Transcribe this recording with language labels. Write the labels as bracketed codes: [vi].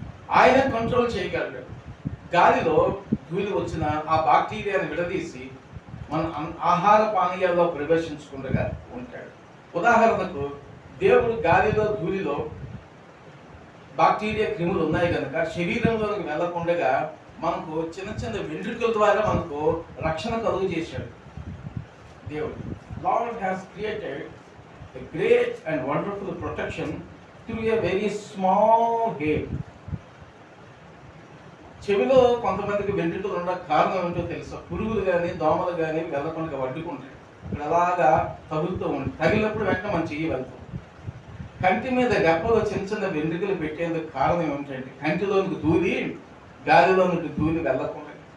[te] ఆయన కంట్రోల్ చేయగలడు. గాలిలో ధూళి వచ్చిన ఆ బాక్టీరియాను విడదీసి మన ఆహార పానీయాల్లో ప్రవేశించకుండా ఉంటాడు. ఉదాహరణకు, దేవుడు గాలిలో ధూళిలో బాక్టీరియా క్రిములు ఉన్నాయి కనుక శరీరంలోకి వెళ్లకుండా మనకు చిన్న చిన్న వెంట్రుకల ద్వారా మనకు రక్షణ కలుగు చేశాడు దేవుడు. [en] Lord has created a great and wonderful protection through a very small hair. [te] చెవిలో కొంతమందికి వెంట్రుకలు ఉన్న కారణం ఏంటో తెలుసా? పురుగులు కానీ దోమలు కానీ వెళ్ళకుండా అడ్డుకుంటాయి. ఇక్కడ అలాగా తగులుతూ ఉంటాయి. తగిలినప్పుడు వెంటనే మన చెయ్యి వెళ్తాం. కంటి మీద రెప్పలో చిన్న చిన్న వెంట్రుకలు పెట్టేందుకు కారణం ఏమిటంటే, కంటిలోనికి ధూళి గాలిలోనికి ధూళి వెళ్ళకుండా.